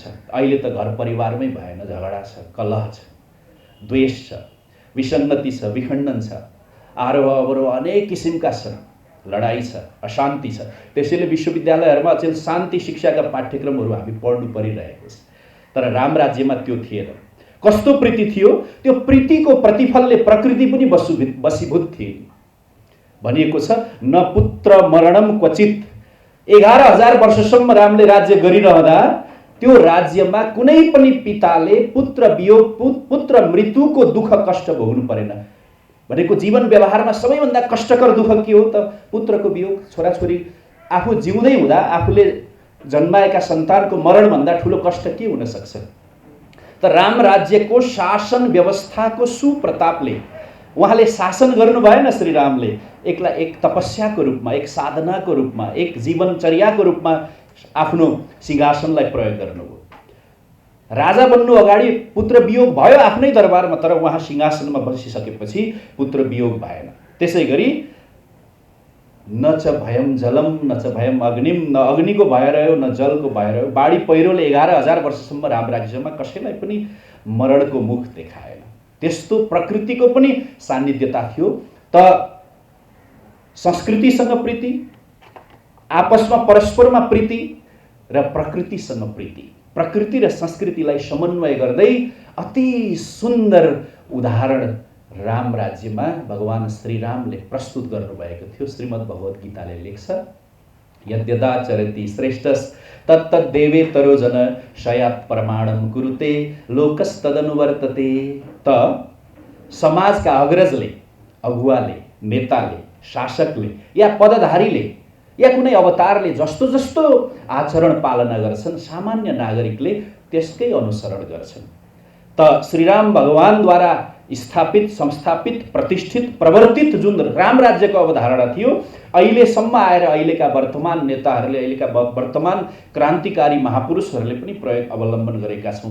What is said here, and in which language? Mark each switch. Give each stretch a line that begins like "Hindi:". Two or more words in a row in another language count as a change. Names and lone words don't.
Nepali: अहिले त घर परिवारमै भएन, झगडा छ, कलह छ, द्वेष छ, विसङ्गति छ, विखण्डन छ, आरोह अवरोह अनेक किसिमका छन्, लडाई छ, अशान्ति छ। त्यसैले विश्वविद्यालयहरूमा अचेल शान्ति शिक्षाका पाठ्यक्रमहरू हामी पढ्नु परिरहेको छ। तर राम राज्यमा त्यो थिएन। कस्तो प्रीति थियो? त्यो प्रीतिको प्रतिफलले प्रकृति पनि वशीभूत थिए। भनिएको छ
Sanskrit: न पुत्र मरणम क्वचित।
Nepali: 11,000 वर्षसम्म रामले राज्य गरिरहँदा त्यो राज्यमा कुनै पनि पिताले पुत्र वियोग, पुत्र मृत्युको दुःख कष्ट भोग्नु परेन। भनेको जीवन व्यवहारमा सबैभन्दा कष्टकर दुःख के हो त? पुत्रको वियोग। छोराछोरी आफू जिउँदै हुँदा आफूले जन्माएका सन्तानको मरणभन्दा ठुलो कष्ट के हुन सक्छ? त राम राज्यको शासन व्यवस्थाको सुप्रतापले उहाँले शासन गर्नु भएन। श्रीरामले एक तपस्याको रूपमा, एक साधनाको रूपमा, एक जीवनचर्याको रूपमा आफ्नो सिंहासनलाई प्रयोग गर्नुभयो। राजा बन्नु अगाडि पुत्र वियोग भयो आफ्नै दरबारमा, तर उहाँ सिंहासनमा बसिसकेपछि पुत्र वियोग भएन। त्यसै गरी
Sanskrit: न च भयम जलम न च भयम अग्निम,
Nepali: न अग्निको भय रह्यो न जलको भय रह्यो। बाढी पहिरोले 11,000 वर्षसम्म राम राज्यमा कसैलाई पनि मरणको मुख देखाएन। त्यस्तो प्रकृतिको पनि सान्निध्यता थियो। त संस्कृतिसँग प्रीति, आपसमा परस्परमा प्रीति र प्रकृतिसँग प्रीति, प्रकृति र संस्कृतिलाई समन्वय गर्दै अति सुन्दर उदाहरण राम राज्यमा भगवान श्रीरामले प्रस्तुत गर्नुभएको थियो। श्रीमद् भगवत गीताले लेख्छ
Sanskrit: यद्यदाचरति श्रेष्ठस् तत्तद्देवेतरो जन शयात् प्रमाणम कुरुते लोकस्तदनुवर्तते।
Nepali: त समाजका अग्रजले, अगुवाले, नेताले, शासकले या पदधारीले या कुनै अवतारले जस्तो जस्तो आचरण पालना गर्छन्, सामान्य नागरिकले त्यसकै अनुसरण गर्छन्। त श्रीराम भगवानद्वारा स्थापित, संस्थापित, प्रतिष्ठित, प्रवर्तित जुन राम राज्यको अवधारणा थियो, अहिलेसम्म आएर अहिलेका वर्तमान नेताहरूले, अहिलेका वर्तमान क्रान्तिकारी महापुरुषहरूले पनि प्रयोग अवलम्बन गरेका छौँ।